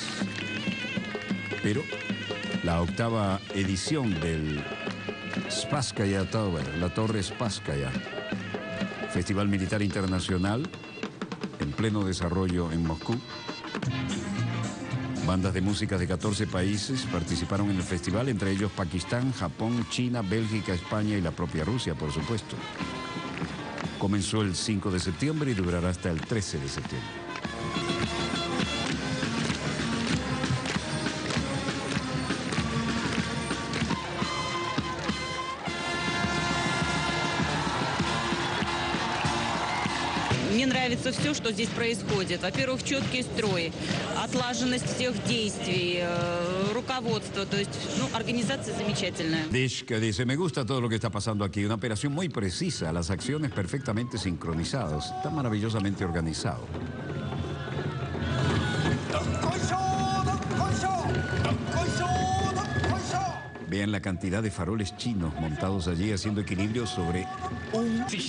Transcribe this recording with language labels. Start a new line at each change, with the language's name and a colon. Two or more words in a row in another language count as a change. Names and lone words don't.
Spanish: Pero la 8ª edición del Spasskaya Tower, la Torre Spasskaya, Festival Militar Internacional, en pleno desarrollo en Moscú. Bandas de música de 14 países participaron en el festival, entre ellos Pakistán, Japón, China, Bélgica, España y la propia Rusia, por supuesto. Comenzó el 5 de septiembre y durará hasta el 13 de septiembre.
Russian: Мне нравится все, что здесь происходит. Во-первых, четкий строй, отлаженность всех действий, руководство, то есть, организация замечательная.
Spanish: Dishka dice: me gusta todo lo que está pasando aquí, una operación muy precisa, las acciones perfectamente sincronizadas, está maravillosamente organizado. Vean la cantidad de faroles chinos montados allí haciendo equilibrio sobre un...